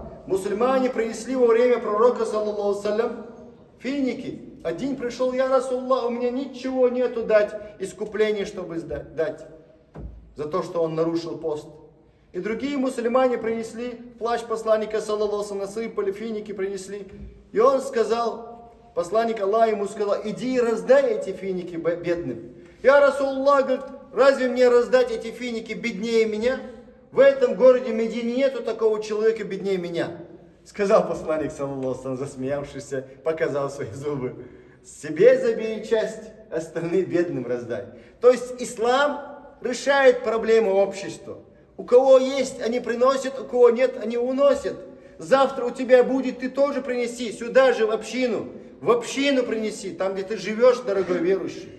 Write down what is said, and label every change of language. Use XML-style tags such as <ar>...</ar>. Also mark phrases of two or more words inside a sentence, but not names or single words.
<ru>Мусульмане принесли во время пророка,</ru> <ar>صلى الله عليه وسلم,</ar> <ru>финики. Один пришел:</ru> <ar>يا رسول الله,</ar> <ru>у меня ничего нету дать, искупление, чтобы дать за то, что он нарушил пост. И другие мусульмане принесли плащ посланника,</ru> <ar>صلى الله عليه وسلم,</ar> <ru>насыпали, финики принесли. И он сказал, посланник Аллаха ему сказал: иди и раздай эти финики бедным.</ru> <ar>يا رسول الله,</ar> <ru>говорит, разве мне раздать эти финики беднее меня? В этом городе Медине нету такого человека беднее меня. Сказал посланник,</ru> <ar>صلى الله عليه وسلم,</ar> <ru>засмеявшийся, показал свои зубы. Себе забери часть, остальные бедным раздай. То есть ислам решает проблему общества. У кого есть, они приносят, у кого нет, они уносят. Завтра у тебя будет, ты тоже принеси, сюда же в общину принеси, там где ты живешь, дорогой верующий.</ru>